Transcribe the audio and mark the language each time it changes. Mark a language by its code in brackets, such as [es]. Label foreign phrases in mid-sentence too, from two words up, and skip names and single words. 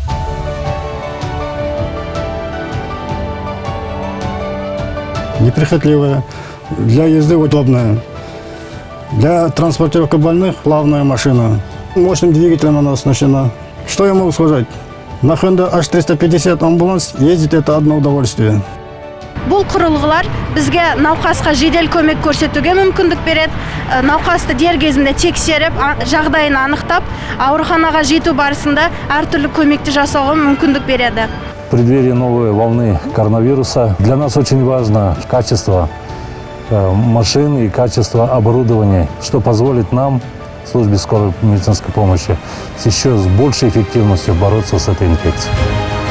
[ru] Неприхотливая, для езды удобная, для транспортировки больных плавная машина. Мощным двигателем она оснащена. Что я могу сказать? На Honda H350 амбуланс ездить это одно удовольствие. [kk] Бұл құрылғылар бізге науқасқа жедел көмек көрсетуге мүмкіндік береді. Науқасты дер кезінде тексеріп, жағдайын анықтап, ауруханаға жету барысында әртүрлі көмекті жасауға мүмкіндік береді. [ru] В преддверии новой волны коронавируса для нас очень важно качество машин и качество оборудования, что позволит нам, службе скорой медицинской помощи, с еще большей эффективностью бороться с этой инфекцией.